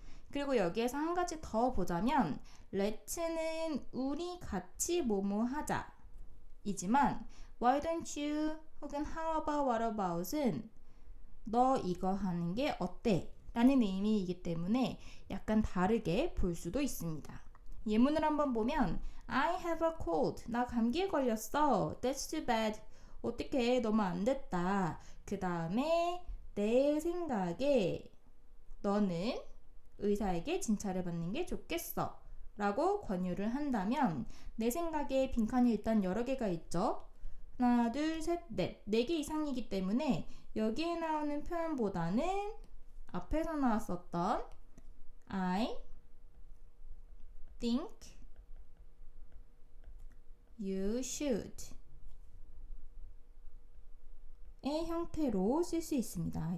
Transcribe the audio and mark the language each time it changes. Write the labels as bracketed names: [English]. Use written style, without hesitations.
[Korean] 그리고 여기에서 한 가지 더 보자면 let's는 우리 같이 뭐뭐 하자 이지만 why don't you 혹은 how about, what about은 너 이거 하는 게 어때? 라는 의미이기 때문에 약간 다르게 볼 수도 있습니다. 예문을 한번 보면 [English] I have a cold. [Korean] 나 감기에 걸렸어. [English] That's too bad. [Korean] 어떡해. 너무 안 됐다. 그 다음에 내 생각에 너는 의사에게 진찰을 받는 게 좋겠어. 라고 권유를 한다면 내 생각에 빈칸이 일단 여러 개가 있죠. 하나, 둘, 셋, 넷. 4개 이상이기 때문에 여기에 나오는 표현보다는 앞에서 나왔었던 I think you should 의 형태로 쓸 수 있습니다.